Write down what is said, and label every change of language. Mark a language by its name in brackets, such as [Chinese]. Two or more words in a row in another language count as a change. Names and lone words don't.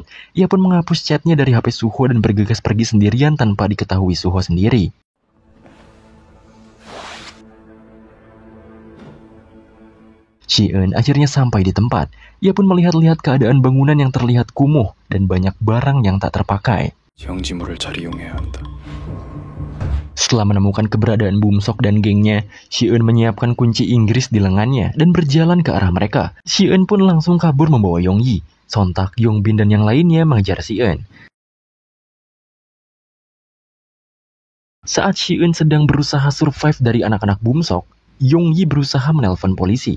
[Indonesian] Ia pun menghapus chatnya dari HP Suho dan bergegas pergi sendirian tanpa diketahui Suho sendiri. Shi-eun akhirnya sampai di tempat. Ia pun melihat-lihat keadaan bangunan yang terlihat kumuh dan banyak barang yang tak terpakai. [Korean] 경지물을 잘 이용해야 한다. [Indonesian] Setelah menemukan keberadaan Bumsok dan gengnya, Shi-eun menyiapkan kunci Inggris di lengannya dan berjalan ke arah mereka. Shi-eun pun langsung kabur membawa Yongyi. Sontak Yongbin dan yang lainnya mengejar Shi-eun. Saat Shi-eun sedang berusaha survive dari anak-anak Bumsok, Yongyi berusaha menelpon polisi.